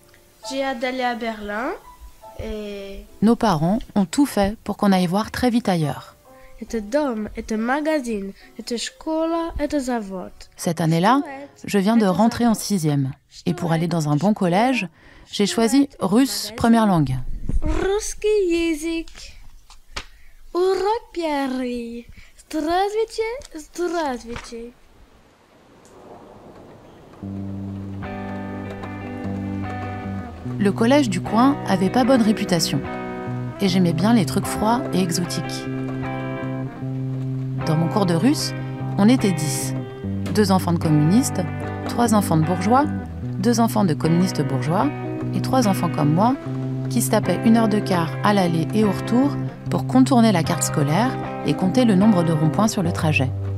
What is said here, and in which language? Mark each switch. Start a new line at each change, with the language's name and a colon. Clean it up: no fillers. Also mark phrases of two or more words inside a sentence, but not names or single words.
French: J'ai hâte d'aller à Berlin et... Nos parents ont tout fait pour qu'on aille voir très vite ailleurs.
Russian: Дом, магазин, школа, завод.
French: Cette année-là, je viens de rentrer en 6e. Et pour aller dans un bon collège, j'ai choisi russe première langue.
Russian: Русский язык. Урок первый. Здравствуйте, здравствуйте.
French: Le collège du coin avait pas bonne réputation. Et j'aimais bien les trucs froids et exotiques. Dans mon cours de russe, on était 10. 2 enfants de communistes, 3 enfants de bourgeois, 2 enfants de communistes bourgeois et 3 enfants comme moi qui se tapaient 1 heure de quart à l'aller et au retour pour contourner la carte scolaire et compter le nombre de ronds-points sur le trajet.